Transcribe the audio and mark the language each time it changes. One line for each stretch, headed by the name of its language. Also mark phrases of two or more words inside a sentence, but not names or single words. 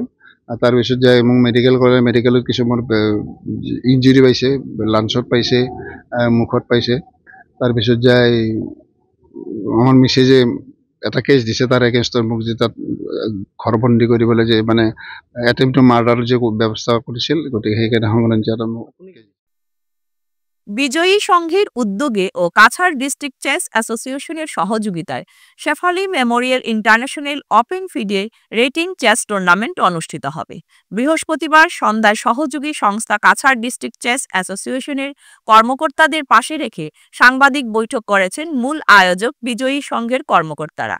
Assamese: তাৰপিছত যাই মোক মেডিকেল কৰে, মেডিকেলত কিছু মোৰ ইঞ্জুৰি পাইছে, লাঞ্চত পাইছে, মুখত পাইছে। তাৰপিছত যাই আমার মিছেজে এটা কেছ দিছে, তাৰ এগেইনষ্টত মোক যে তাত ঘৰবন্দী কৰিবলৈ যে মানে
English: attempt to murder
Assamese: যে ব্যৱস্থা কৰিছিল, গতিকে সেইকাৰণে সংক্ৰান্তীয়
Bangla: বিজয়ী সংঘের উদ্যোগে ও কাছাড় ডিস্ট্রিক্ট চেস অ্যাসোসিয়েশনের সহযোগিতায় শেফালি মেমোরিয়াল ইন্টারন্যাশনাল ওপেন ফিডে রেটিং চেস টুর্নামেন্ট অনুষ্ঠিত হবে। বৃহস্পতিবার সন্ধ্যায় সহযোগী সংস্থা কাছাড় ডিস্ট্রিক্ট চেস অ্যাসোসিয়েশনের কর্মকর্তাদের পাশে রেখে সাংবাদিক বৈঠক করেছেন মূল আয়োজক বিজয়ী সংঘের কর্মকর্তারা।